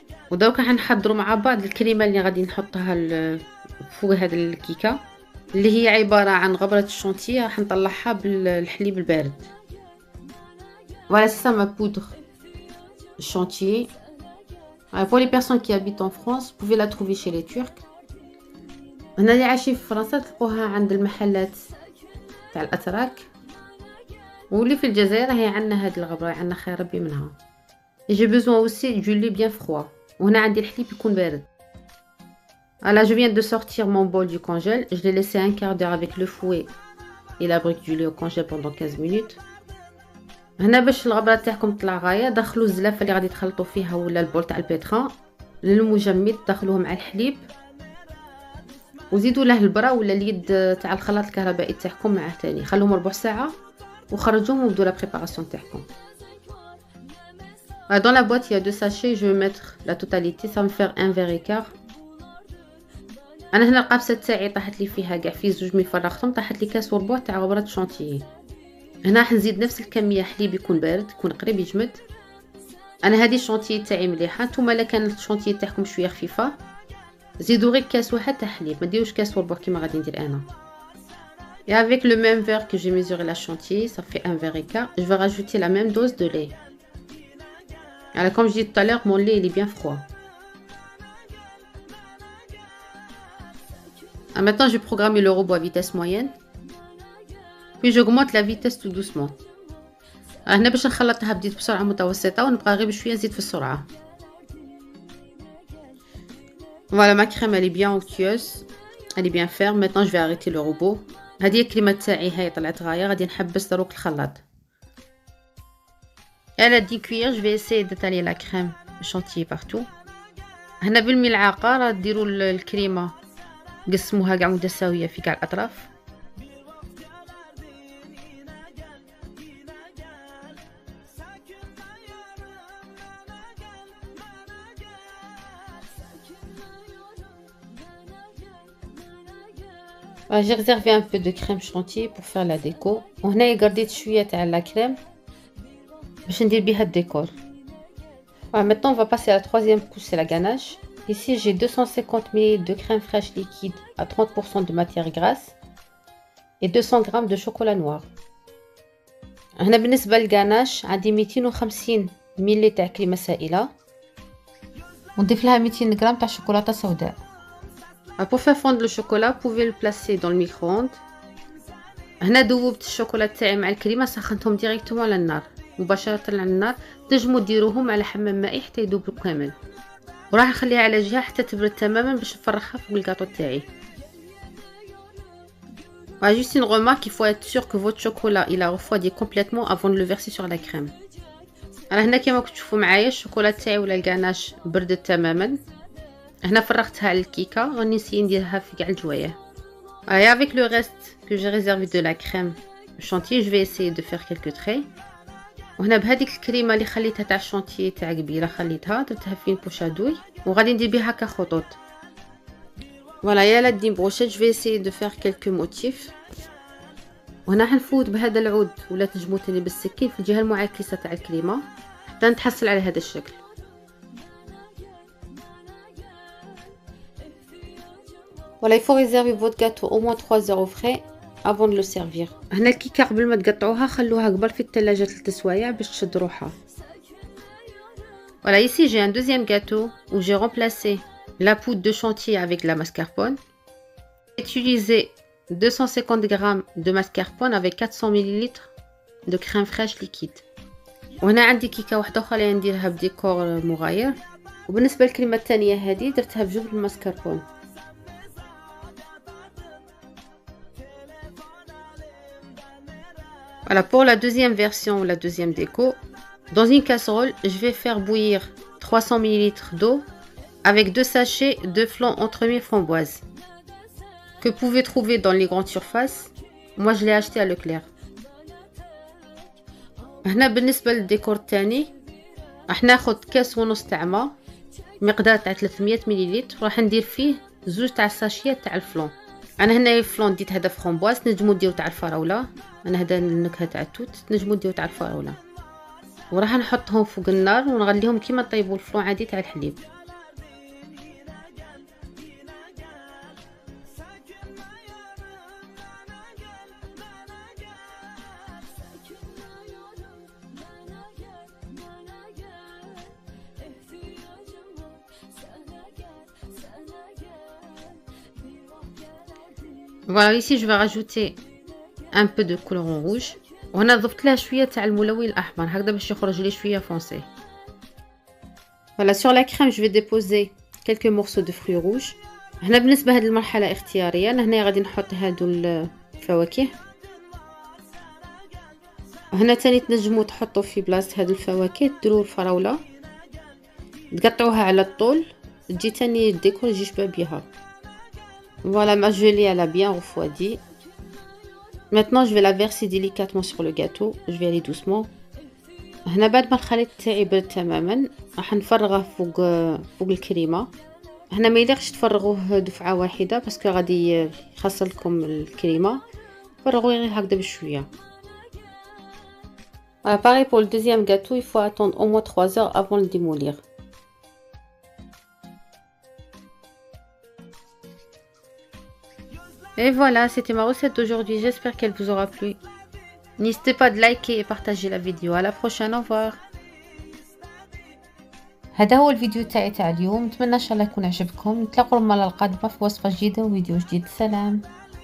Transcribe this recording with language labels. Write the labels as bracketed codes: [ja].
[ar] ودوك راح نحضروا مع بعض الكريمه اللي غادي نحطها فوق هذه الكيكه اللي هي عباره عن غبره الشونتي راح نطلعها بالحليب البارد. [fr] Voilà, c'est ça ma poudre chantilly. Pour les personnes qui habitent en France, vous pouvez la trouver chez les Turcs. [ar] هنا اللي عايشين في فرنسا تلقوها عند المحلات تاع الاتراك، واللي في الجزائر هي عندنا هذه الغبره، عندنا خير ربي منها. [fr] J'ai besoin aussi du lait bien froid. [ar] وهنا عندي الحليب يكون بارد. [fr] Là, je viens de sortir mon bol du congèle. Je l'ai laissé un quart d'heure avec le fouet et la brique du lait au congèle pendant 15 minutes. [ar] هنا باش الغبره تاعكم تطلع غايه، دخلوا الزلافه اللي غادي تخلطوا فيها ولا البول تاع البيتران للمجمد، دخلوه مع الحليب وزيدوا له البرا ولا اليد تاع الخلاط الكهربائي تاعكم معاه ثاني، خلوهم ربع ساعه وخرجوهم وبدوا لا بريباراسيون تاعكم. [fr] Dans la boîte, il y a 2 sachets, je vais mettre la totalité, ça va me faire un verre et quart. [ar] انا هنا القابسه تاعي طاحت لي فيها كاع في زوج مي فرغتهم، طاحت لي كاس وربع تاع غبره شونتيي. هنا راح نزيد نفس الكميه حليب يكون بارد يكون قريب يجمد. انا هذه الشونتيي تاعي مليحه، نتوما الا كانت الشونتيي تاعكم شويه خفيفه زيدوا غير كاس واحد تاع حليب، ما ديروش كاس وربع كيما غادي ندير انا. [fr] Et avec le même verre que j'ai mesuré la chantilly, ça fait un verre et quart, je vais rajouter la même dose de lait. Alors comme je disais tout à l'heure, mon lait il est bien froid. Alors maintenant je vais programmer le robot à vitesse moyenne. Puis j'augmente la vitesse tout doucement. [ar] هنا باش نخلطها بديت بسرعة متوسطة ونبقى غير بشوية نزيد في السرعة. [fr] Voilà, ma crème elle est bien onctueuse, elle est bien ferme. Maintenant je vais arrêter le robot. [ar] هذه الكريمة تاعي هاي طلعت غاية، غادي نحبس دروك الخلاط. [fr] Elle a 10 cuillères, je vais essayer d'étaler la crème chantilly partout. [ar] هنا بالملعقة راه ديروا الكريمة قسموها كاع متساوية في كاع الأطراف. [fr] J'ai réservé un peu de crème chantilly pour faire la déco. [ar] وهنا قرديت شوية تاع [fr] la crème [ar] باش ندير بها الديكور. [fr] Maintenant on va passer à la troisième couche, c'est la ganache. Ici j'ai 250 ml de crème fraîche liquide à 30% de matière grasse et 200 g de chocolat noir. [ar] هنا بالنسبة للغاناش عندي 250 ملي تاع كريمة سائلة ونضيف لها 200 غرام تاع شوكولاتة سوداء. [fr] Pour faire fondre le chocolat, vous pouvez le placer dans le micro-ondes. [ar] هنا دوبت الشوكولا تاعي مع الكريمة، سخنتهم [fr] ديريكتومون [ar] على النار مباشرة على النار. تنجموا ديروهم على حمام مائي حتى يذوبوا كامل، وراح نخليها على جهة حتى تبرد تماما باش نفرغها فوق الكاطو تاعي. [fr] Juste une remarque, il faut être sûr que votre chocolat il a refroidi complètement avant de le verser sur la crème. [ar] انا هنا كما كنتوا تشوفوا معايا الشوكولا تاعي ولا الغاناش بردت تماما. هنا فرغتها على الكيكه، غادي نسيي نديرها في كاع الجوايه. [fr] Et avec le reste que j'ai réservé de la crème chantilly, je vais essayer de faire quelques traits. [ar] وهنا بهذيك الكريمه اللي خليتها تاع الشونتيي تاع قبيله خليتها درتها في بوشادوي وغادي ندير بها هكا خطوط. [fr] فوالا يا لدي بروشيت جو في اسيي دو فير كلكو موتيف. [ar] وهنا حنفوت بهذا العود ولا تنجمو تاني بالسكين في الجهه المعاكسه تاع الكريمه حتى نتحصل على هذا الشكل. [fr] Voilà, il faut réserver votre gâteau au moins 3 heures au frais avant de le servir. [ar] هنا الكيكه قبل ما تقطعوها خلوها قبل في الثلاجه 3 سوايع باش تشد روحها. [fr] Voilà, ici j'ai un deuxième gâteau où j'ai remplacé la poudre de chantilly avec la mascarpone. J'ai utilisé 250 g de mascarpone avec 400 ml de crème fraîche liquide. [ar] وهنا عندي كيكه واحده اخرى اللي نديرها بديكور مغاير، وبالنسبه للكريمه الثانيه هذه درتها بجبن الماسكاربون. [fr] Voilà, pour la deuxième version ou la deuxième déco, dans une casserole, je vais faire bouillir 300 ml d'eau avec 2 sachets de flan entremets framboise que vous pouvez trouver dans les grandes surfaces. Moi, je l'ai acheté à Leclerc. [ar] هنا بالنسبة للديكور الثاني راح ناخد كاس ونص تاع ماء مقدار تاع 300 مليلتر، راح ندير فيه زوج تاع الساشيات تاع الفلون. انا هنا الفلون ديت هذا فramboise، نجمو ديرو تاع الفراوله، انا هذا النكهه تاع التوت، نجمو ديرو تاع الفراوله. وراح نحطهم فوق النار ونغليهم كيما طيبوا الفلون عادي تاع الحليب. [fr] Voilà, ici je vais rajouter un peu de colorant rouge. [ar] وهنا ضفت لها شويه تاع الملون الاحمر هكذا باش يخرج لي شويه فونسي. [fr] Voilà, sur la crème je vais déposer quelques morceaux de fruits rouges. [ar] هنا بالنسبه هذه المرحله اختياريه، انا هنا غادي نحط هادو الفواكه. هنا تاني تنجموا تحطوا في بلاصه هادو الفواكه ديروا الفراوله تقطعوها على الطول، تجي تاني الديكور يجي شبه بها. [fr] Voilà, ma gelée elle a bien refroidi. Maintenant je vais la verser délicatement sur le gâteau. Je vais aller doucement. [ar] هنا بعد ما الخليط تاعي برد تماما راح نفرغه فوق الكريمه. هنا ما يليقش تفرغوه دفعه واحده باسكو غادي يخسر الكريمه. فرغوه غير هكذا بشويه. [fr] Pareil pour le deuxième gâteau, il faut attendre au moins 3 heures avant de le démolir. Et voilà, c'était ma recette d'aujourd'hui, j'espère qu'elle vous aura plu. N'hésitez pas de liker et partager la vidéo. À la prochaine, au revoir. [ar] هذا هو الفيديو تاعي اليوم، نتمنى ان شاء الله يكون عجبكم. نتلاقوا المره القادمه في وصفه جديده وفيديو جديد. سلام.